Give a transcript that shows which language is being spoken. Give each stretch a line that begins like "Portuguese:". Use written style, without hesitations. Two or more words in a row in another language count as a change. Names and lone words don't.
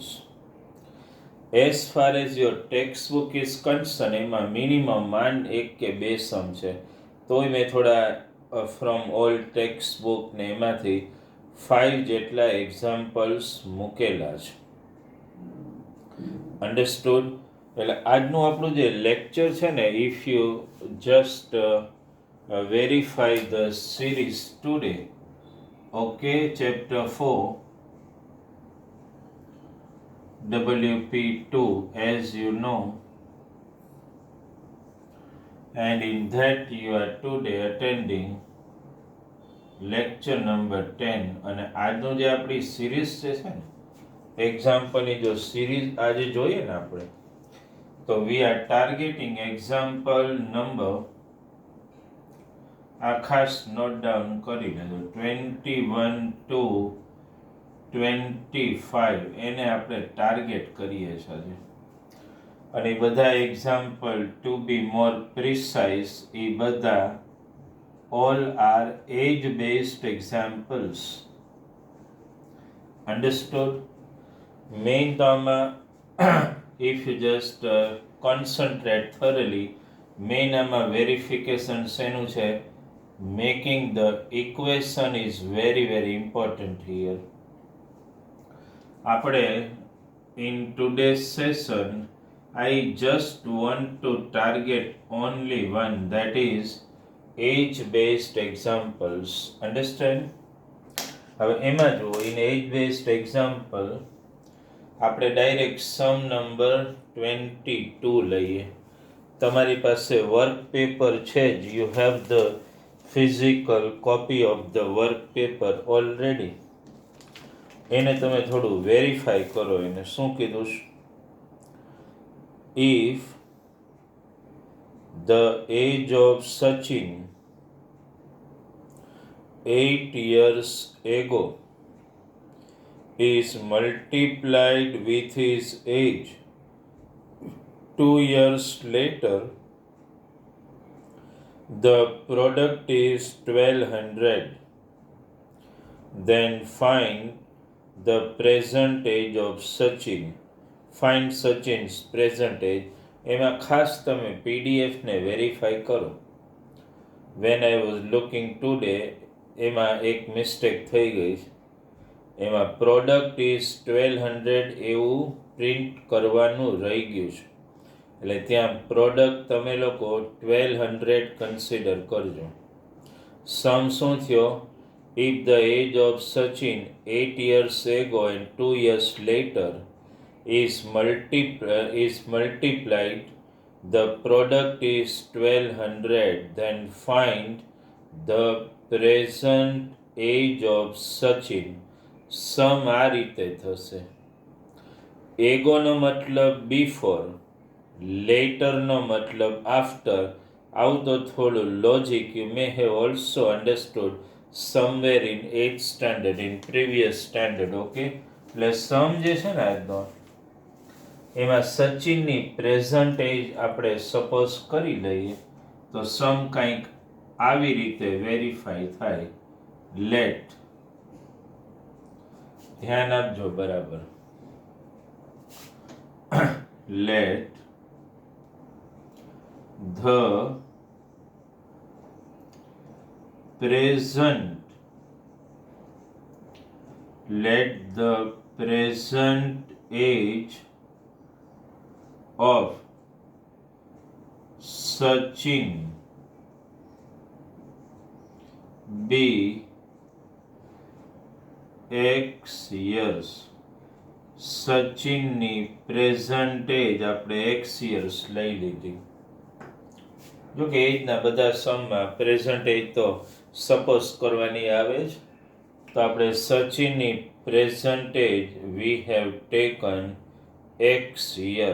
English: as far as your text book is concern,
Gujarati: એમાં મિનિમમ માંડ 1 કે 2 સમ છે, તોય મેં થોડા
English: from old text book
Gujarati: ને એમાંથી 5 જેટલા એક્ઝામ્પલ્સ મૂકેલા છે.
English: અન્ડરસ્ટુડ?
Gujarati: એટલે આજનું આપણું જે લેક્ચર છે ને,
English: if you just verify the series today, okay, chapter 4 WP2 as you know, and in that you are today attending lecture number 10.
Gujarati: અને આજનું જે આપણી સિરીઝ જે છે ને, એક્ઝામ્પલની જો સિરીઝ આજે જોઈએ ને આપણે, તો
English: we are targeting example number,
Gujarati: આ ખાસ
English: note down
Gujarati: કરી લેજો, 21 to 25 એને આપણે ટાર્ગેટ કરીએ છીએ. અને બધા એક્ઝામ્પલ
English: to be more precise
Gujarati: એ બધા
English: all are age-based examples. Understood? Main આમાં if you just concentrate thoroughly, main આમાં verification
Gujarati: શેનું છે,
English: making the equation is very very important here. આપણે in today's session I just want to target only one, that is age-based examples. Understand?
Gujarati: હવે એમાં જો
English: in age-based example
Gujarati: આપણે
English: direct sum number
Gujarati: 22 લઈએ. તમારી પાસે
English: work paper
Gujarati: છે જ,
English: you have the physical copy of the work paper already.
Gujarati: એને તમે થોડું વેરીફાઈ કરો. એને શું કીધું?
English: ઇફ the age of Sachin 8 years ago is multiplied with his age 2 years later, the product is 1200. Then find the present age of Sachin. Find Sachin's present age.
Gujarati: એમાં ખાસ તમે પીડીએફને વેરીફાઈ કરો.
English: when I was looking today
Gujarati: એમાં એક મિસ્ટેક થઈ ગઈ છે. એમાં
English: product is
Gujarati: 1200 એવું પ્રિન્ટ કરવાનું રહી ગયું છે, એટલે ત્યાં પ્રોડક્ટ તમે લોકો 1200 કન્સિડર કરજો. સમ શું થયો?
English: if the age of Sachin 8 years ago and 2 years later is multiplied, the product is 1200, then find the present age of Sachin.
Gujarati: સમ આ રીતે થશે. એગોનો મતલબ બિફોર, લેટરનો મતલબ આફ્ટર. આવું તો થોડું
English: logic you may have also understood somewhere in 8th standard in previous standard.
Gujarati: ઓકે, એટલે સમ જે છે ને આજનો, એમાં સચિનની
English: present age
Gujarati: આપણે સપોઝ કરી લઈએ તો સમ કંઈક આવી રીતે વેરીફાઈ થાય. લેટ, ધ્યાન આપજો બરાબર,
English: let the present age of Sachin be X years.
Gujarati: સચિનની
English: present age
Gujarati: આપણે X years લઈ લીધી. જો કે એજના બધા સમમાં
English: present age
Gujarati: તો સપોઝ કરવાની આવે જ. તો આપણે સચિનની
English: present age we have taken X year.